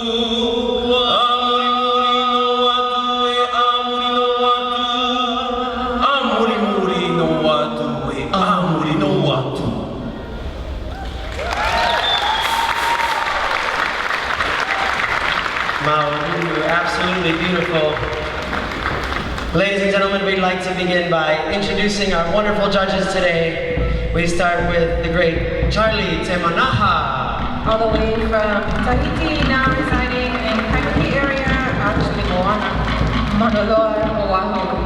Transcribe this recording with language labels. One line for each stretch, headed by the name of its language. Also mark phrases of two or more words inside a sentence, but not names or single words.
Tahitian: amuri muri no atu e amuri no atu. Maoru,
English: absolutely beautiful. Ladies and gentlemen, we'd like to begin by introducing our wonderful judges today. We start with the great Charlie Temanaha. All the way from Tahiti, now residing in Kaihiki area, actually Moana, Manoloa, Oahu.